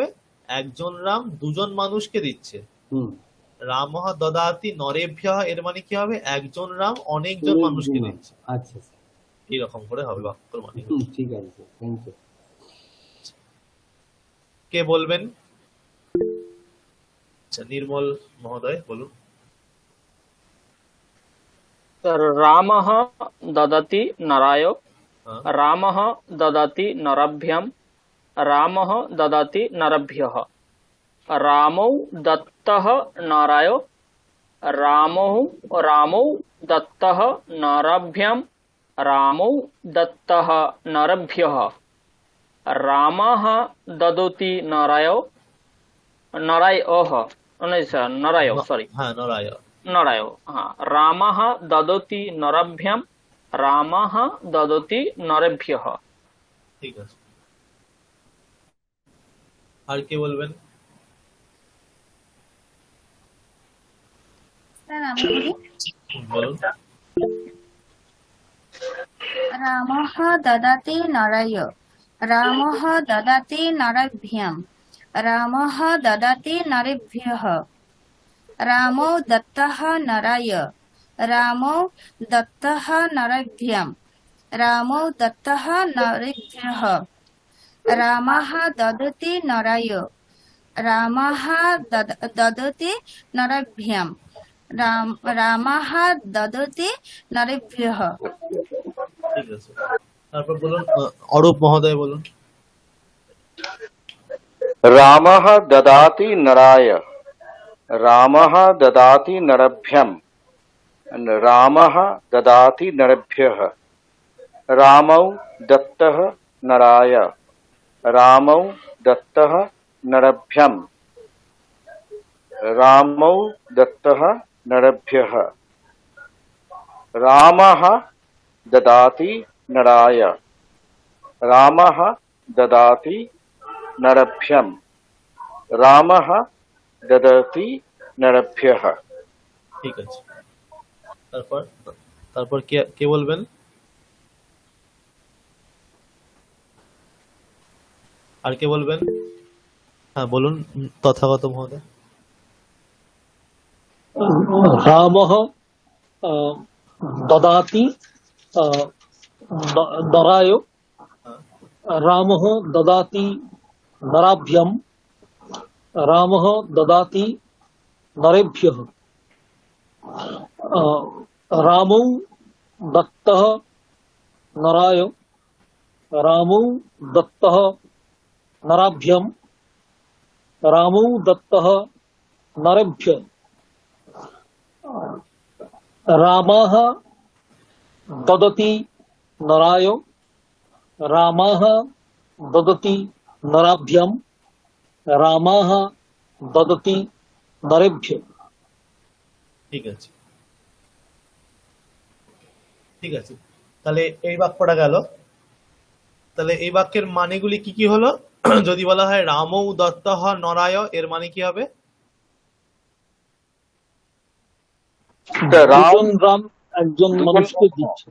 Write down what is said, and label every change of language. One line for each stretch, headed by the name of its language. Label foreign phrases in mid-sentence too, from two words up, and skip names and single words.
Bangla: একজন রাম দুজন মানুষকে দিচ্ছে।
Sanskrit: রামহ দদাতি নরেভ্যঃ,
Bangla: এর মানে কি হবে? একজন রাম অনেকজন মানুষকে দিচ্ছে। আচ্ছা, এইরকম করে হবে বাক্যের মানে। ঠিক আছে,
English: thank you.
Bangla: কে বলবেন? আচ্ছা, নির্মল মহোদয় বলুন।
Sanskrit: রামः দদাতি নরায়, রামः দদাতি নরাভ্যাম, রামः দদাতি নরভ্যः, রামৌ দত্তः নরায়, রামৌ দত্তः নরাভ্যাম, রামৌ দত্তः নরভ্যः, রামः দদতি নরায়, নরায়, হ্যাঁ, রামः দদতি নরাভ্যাম, রামः দদতি নরেভ্যঃ।
Bangla: ঠিক আছে। আর কে বলবেন? স্যার আমি বলি। বলুন।
Sanskrit: রামः দদাতি নরায়, রামः দদাতি নরাভ্যাম, রামः দদাতি নরেভ্যঃ, রামৌ দত্তः নরায়, রামৌ দত্তः নরাভ্যাম, রামৌ দত্তः নরেভ্যঃ, রামः দদতি নরায়, রামः দদতি নরাভ্যাম, রামः দদতি নরেভ্যঃ।
Bangla: ঠিক আছে। তারপর বলুন অরূপ মহোদয় বলুন।
Sanskrit: রামः দদাতি নরায়, রামः দদাতি নরভ্যম, রামः দদাতি নরভ্যः, রামৌ দত্তः নরায়, রামৌ দত্তः নরভ্যম, রামৌ দত্তः নরভ্যः, রামः দদাতি নরায়, রামः দদাতি নরভ্যম, রামः দদতি নরভ্যঃ।
Bangla: ঠিক আছে। তারপর কে বলবেন? আর কে বলবেন? হ্যাঁ বলুন তথাগত মহোদয়।
Sanskrit: রামः দদাতি নরায়, রামः দদাতি নরাভ্যাম, রামः দদাতি নরেভ্যঃ, রামৌ দত্তः নরায়, রামৌ দত্তः নরাভ্যাম, রামৌ দত্তः নরেভ্যঃ, रामः ददति नराय, रामः ददति नराभ्याम, रामः ददति नरेभ्य।
Bangla: ঠিক আছে, ঠিক আছে। তাহলে এই বাক্যটা গেল। তাহলে এই বাক্যের মানেগুলি কি কি হলো? যদি বলা হয়
Sanskrit: রামৌ দত্তঃ নরায়,
Bangla: এর মানে কি হবে? দুজন রাম একজন মানুষকে দিচ্ছে।